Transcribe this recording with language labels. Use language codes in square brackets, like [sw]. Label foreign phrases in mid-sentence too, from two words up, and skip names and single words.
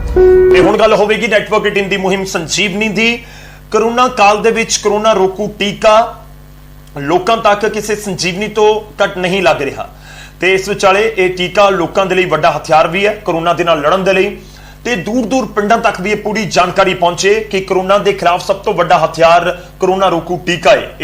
[pa] ਤੇ ਹੁਣ ਗੱਲ ਹੋਵੇਗੀ ਨੈਟਵਰਕ 18 ਦੀ ਮੁਹਿੰਮ ਸੰਜੀਵਨੀ ਦੀ। ਕੋਰੋਨਾ ਕਾਲ ਦੇ ਵਿਚ ਕੋਰੋਨਾ ਰੋਕੂ ਟੀਕਾ ਲੋਕਾਂ ਤਕ ਕਿਸੀ ਸੰਜੀਵਨੀ ਤੋ ਘਟ ਨਹੀਂ ਲਗ ਰਹਾ ਤੇ ਇਸ ਵਿਚਾਲੇ ਯੇ ਟੀਕਾ ਲੋਕਾਂ ਦੇ ਲਈ ਵੱਡਾ ਹਥਿਆਰ ਭੀ ਹੈ ਕੋਰੋਨਾ ਦੇ ਨਾਲ ਲੜਨ ਦੇ ਲਈ ਤੇ ਦੂਰ ਦੂਰ ਪਿੰਡਾਂ ਤਕ ਭੀ ਪੂਰੀ ਜਾਣਕਾਰੀ ਪਹੁੰਚੇ ਕਿ ਕੋਰੋਨਾ ਕੇ ਖਿਲਾਫ ਸਬ ਤੋ ਵੱਡਾ ਹਥਿਆਰ ਕੋਰੋਨਾ ਰੋਕੂ ਟੀਕਾ ਹੈ।